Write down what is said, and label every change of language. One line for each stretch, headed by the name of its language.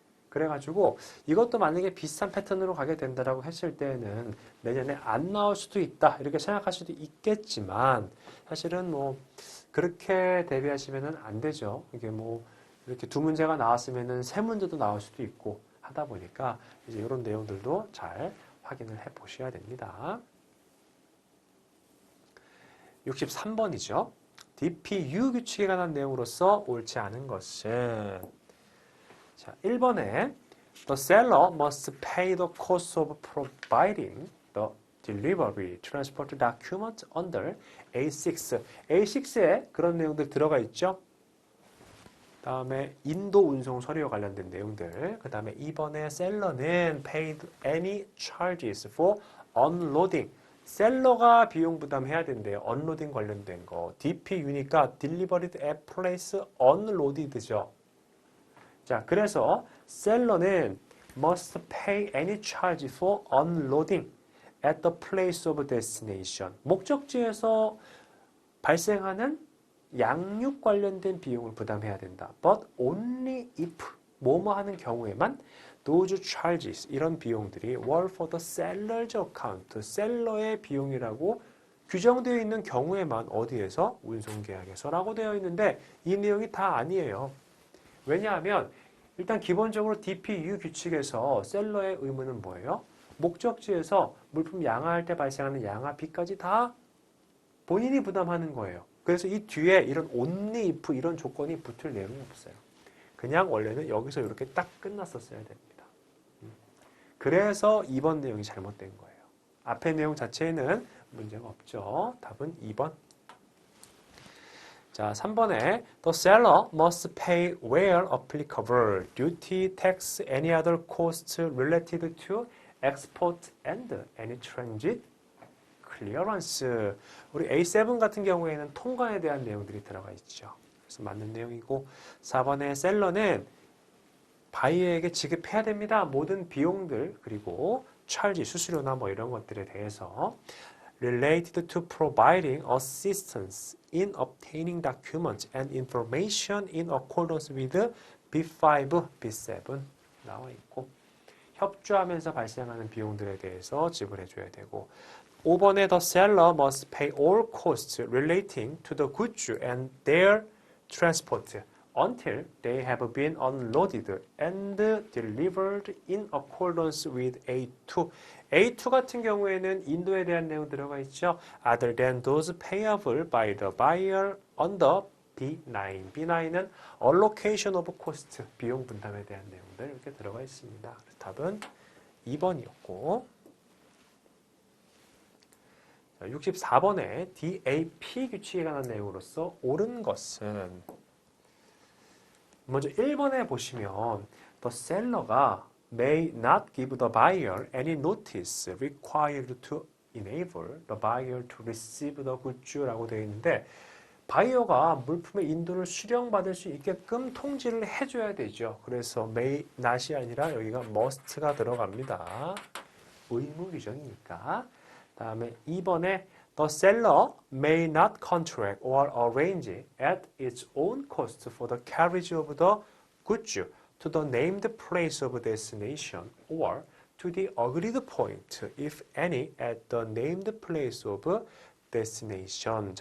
Korean: 그래가지고 이것도 만약에 비슷한 패턴으로 가게 된다라고 했을 때는 내년에 안 나올 수도 있다 이렇게 생각할 수도 있겠지만 사실은 뭐 그렇게 대비하시면은 안 되죠. 이게 뭐 이렇게 2문제가 나왔으면은 3문제도 나올 수도 있고 하다 보니까 이제 이런 내용들도 잘 확인을 해 보셔야 됩니다. 63번이죠. DPU 규칙에 관한 내용으로서 옳지 않은 것은 자, 1번에
English: The seller must pay the cost of providing the delivery transport document under A6.
Korean: A6에 그런 내용들 들어가 있죠. 다음에 인도 운송 서류와 관련된 내용들. 그 다음에 2번에 셀러는
English: paid any charges for unloading.
Korean: 셀러가 비용 부담해야 된대요. 언로딩 관련된 거. DPU니까
English: delivered at place unloaded죠.
Korean: 자, 그래서 셀러는
English: must pay any charge for unloading at the place of destination.
Korean: 목적지에서 발생하는 양육 관련된 비용을 부담해야 된다.
English: But only if
Korean: 뭐뭐 하는 경우에만
English: those charges
Korean: 이런 비용들이
English: were for the seller's account
Korean: 셀러의 비용이라고 규정되어 있는 경우에만 어디에서 운송계약에서라고 되어 있는데 이 내용이 다 아니에요. 왜냐하면 일단 기본적으로 DPU 규칙에서 셀러의 의무는 뭐예요? 목적지에서 물품 양화할 때 발생하는 양화비까지 다 본인이 부담하는 거예요. 그래서 이 뒤에 이런 only if 이런 조건이 붙을 내용이 없어요. 그냥 원래는 여기서 이렇게 딱 끝났었어야 됩니다. 그래서 2번 내용이 잘못된 거예요. 앞의 내용 자체에는 문제가 없죠. 답은 2번.
English: 자, 3번에 The seller must pay where applicable duty, tax, any other costs related to export and any transit clearance.
Korean: 우리 A7 같은 경우에는 통관에 대한 내용들이 들어가 있죠. 그래서 맞는 내용이고 4번에 셀러는 바이어에게 지급해야 됩니다. 모든 비용들 그리고 charge, 수수료나 뭐 이런 것들에 대해서
English: related to providing assistance in obtaining documents and information in accordance with B5, B7
Korean: 나와 있고 협조하면서 발생하는 비용들에 대해서 지불해줘야 되고 5번에
English: the seller must pay all costs relating to the goods and their transport until they have been unloaded and delivered in accordance with A2.
Korean: A2 같은 경우에는 인도에 대한 내용 들어가 있죠.
English: Other than those payable by the buyer under B9.
Korean: B9은
English: allocation of cost,
Korean: 비용 분담에 대한 내용들 이렇게 들어가 있습니다. 답은 2번이었고 64번에 DAP 규칙에 관한 내용으로서 옳은 것은 먼저 1번에 보시면 더 셀러가
English: may not give the buyer any notice required to enable the buyer to receive the goods
Korean: 라고 되어 있는데 바이어가 물품의 인도를 수령받을 수 있게끔 통지를 해줘야 되죠. 그래서 may not이 아니라 여기가 must가 들어갑니다. 의무 규정이니까.
English: 다음에 2번에 the seller may not contract or arrange at its own cost for the carriage of the goods to the named place of destination or to the agreed point, if any, at the named place of destination.